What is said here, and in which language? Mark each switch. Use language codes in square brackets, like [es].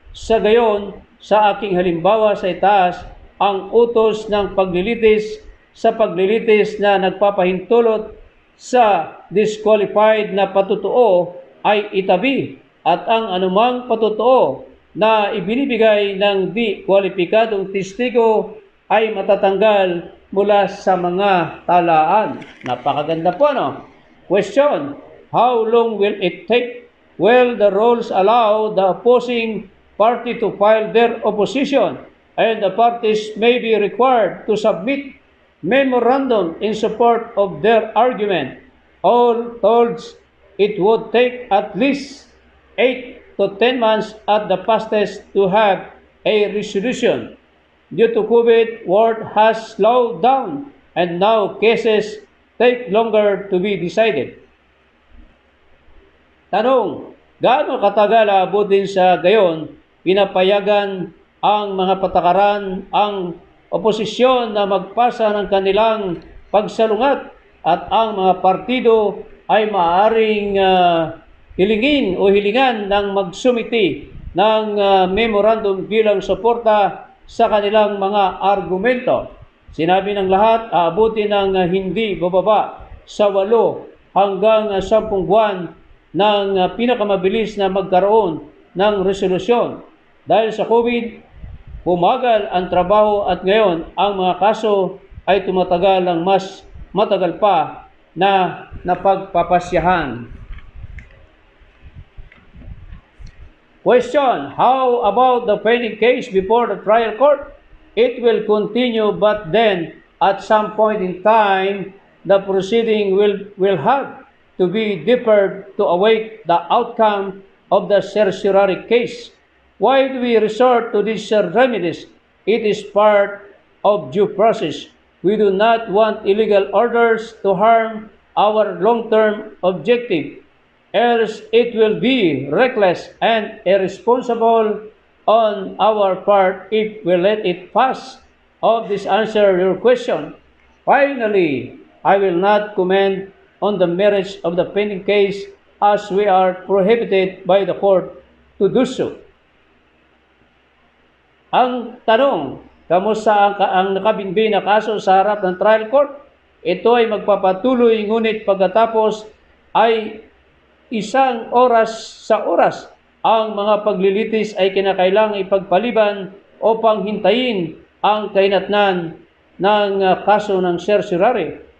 [tl] Sa gayon, sa aking halimbawa sa itaas, ang utos ng paglilitis sa paglilitis na nagpapahintulot sa disqualified na patutuo ay itabi, at ang anumang patutuo na ibinibigay ng di kwalipikadong testigo ay matatanggal mula sa mga talaan. Napakaganda po, no? [en] Question, how long will it take? Well, the rules allow the opposing party to file their opposition, and the parties may be required to submit memorandum in support of their argument. All told, it would take at least 8 to 10 months at the fastest to have a resolution. Due to COVID, work has slowed down, and now cases take longer to be decided. [tl] Tanong, gaano katagal aabutin sa gayon pinapayagan ang mga patakaran ang oposisyon na magpasa ng kanilang pagsalungat, at ang mga partido ay maaaring hilingin o hilingan ng magsumiti ng memorandum bilang suporta sa kanilang mga argumento. Sinabi ng lahat, aabutin ng hindi bababa sa 8 hanggang 10 buwan ng pinakamabilis na magkaroon ng resolusyon. Dahil sa COVID, bumagal ang trabaho at ngayon ang mga kaso ay tumatagal ng mas matagal pa na napagpapasyahan. [en] Question, how about the pending case before the trial court? It will continue, but then at some point in time, the proceeding will have to be deferred to await the outcome of the certiorari case. Why do we resort to these remedies? It is part of due process. We do not want illegal orders to harm our long-term objective, else it will be reckless and irresponsible on our part if we let it pass. Hope this answers your question. Finally, I will not comment on the merits of the pending case as we are prohibited by the court to do so. [tl] Ang tanong, kamusta ang nakabinbin na kaso sa harap ng trial court? Ito ay magpapatuloy, ngunit pagkatapos ay 1 oras sa oras. Ang mga paglilitis ay kinakailangang ipagpaliban upang hintayin ang kahinatnan ng kaso ng certiorari.